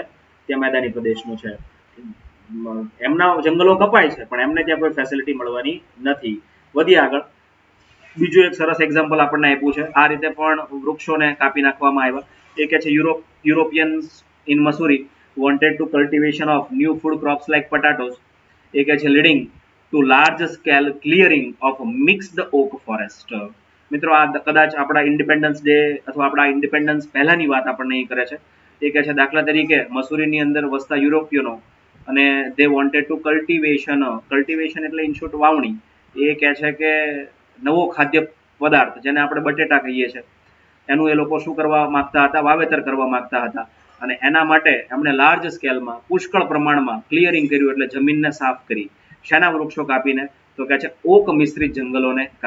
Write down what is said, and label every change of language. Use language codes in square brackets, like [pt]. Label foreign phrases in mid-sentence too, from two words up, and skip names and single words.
[gu] ત્યાં મેદાની પ્રદેશનું છે. એમના જંગલો કપાય છે પણ એમને ત્યાં કોઈ ફેસિલિટી મળવાની નથી. વધીએ આગળ. બીજું એક સરસ એક્ઝામ્પલ આપણને આપ્યું છે. આ રીતે પણ વૃક્ષોને કાપી નાખવામાં આવ્યા. એ કે છે [en] Europeans in Mussoorie wanted to cultivation of new food crops like potatoes. [gu] એ કે છે [en] leading to large scale clearing of mixed oak forest. [gu] મિત્રો આ કદાચ આપણા ઇન્ડિપેન્ડન્સ ડે અથવા આપણા ઇન્ડિપેન્ડન્સ પહેલાની વાત આપણને અહીં કરે છે. એ કહે છે દાખલા તરીકે મસૂરીની અંદર વસતા યુરોપિયનો અને [en] they wanted to cultivation [gu] એટલે [en] in short [gu] વાવણી. એ કહે છે કે નવો ખાદ્ય પદાર્થ જેને આપણે બટેટા કહીએ છીએ એનું એ લોકો શું કરવા માંગતા હતા? વાવેતર કરવા માંગતા હતા. અને એના માટે એમણે લાર્જ સ્કેલમાં પુષ્કળ પ્રમાણમાં ક્લિયરિંગ કર્યું એટલે જમીનને સાફ કરી. શેના વૃક્ષો કાપીને? તો કહે છે ઓક મિશ્રિત જંગલોને કાપીને.